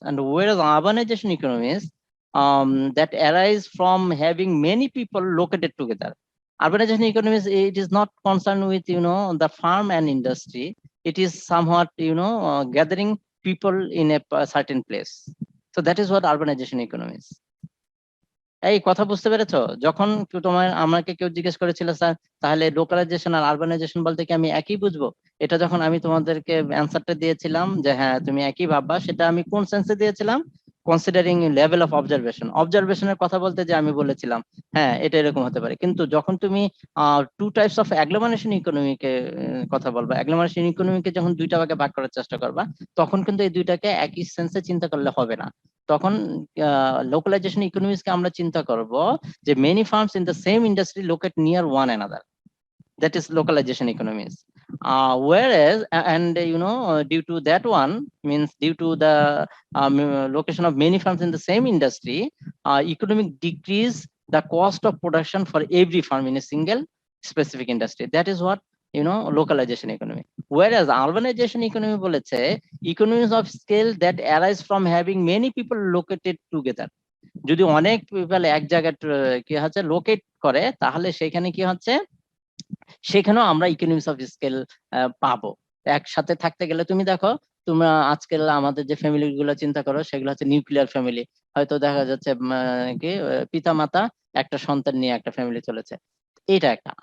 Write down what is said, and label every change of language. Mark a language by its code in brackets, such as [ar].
[en] And whereas urbanization economy is that arise from having many people located together. Urbanization economy is, it is not concerned with the farm and industry. It is somewhat gathering people in a certain place. So that is what urbanization economy is. [bn] এই কথা বুঝতে পেরেছো? যখন আমাকে কেউ জিজ্ঞেস করেছিল sir তাহলে লোকালাইজেশন আর আরবানাইজেশন বলতে কি আমি একই বুঝবো, এটা যখন আমি তোমাদেরকে অ্যান্সারটা দিয়েছিলাম যে হ্যাঁ তুমি একই ভাববা, সেটা আমি কোন সেন্সে দিয়েছিলাম? [en] considering level of অবজারভেশনের [bn] কথা বলতে যে আমি বলেছিলাম হ্যাঁ এটা এরকম হতে পারে। কিন্তু যখন তুমি [en] two types of agglomeration ইকোনমিকে [bn] কথা বলবা, অ্যাগ্লোমারেশন ইকোনমিকে যখন দুইটা ভাগে ভাগ করার চেষ্টা করবা, তখন কিন্তু এই দুইটাকে একই সেন্সে চিন্তা করলে হবে না। তখন লোকালাইজেশন ইকোনমিক্সকে আমরা চিন্তা করব যে [en] Many firms in the same industry locate near one another, that is localization economies. Whereas due to that one, means due to the location of many farms in the same industry, economic decrease the cost of production for every farm in a single specific industry. That is what localization economy. Whereas urbanization economy [bn] boleche [en] economies of scale that arise from having many people located together. [bn] যদি অনেক people এক জায়গায় কি হচ্ছে locate করে, তাহলে সেখানে কি হচ্ছে সেখানেও আমরা ইকোনমিক্স অফ স্কেল পাবো। একসাথে থাকতে গেলে তুমি দেখো, তোমরা আজকাল আমাদের যে ফ্যামিলি গুলো চিন্তা করো সেগুলো হচ্ছে নিউক্লিয়ার ফ্যামিলি। হয়তো দেখা যাচ্ছে কি পিতা মাতা একটা সন্তান নিয়ে একটা ফ্যামিলি চলেছে, এটা একটা।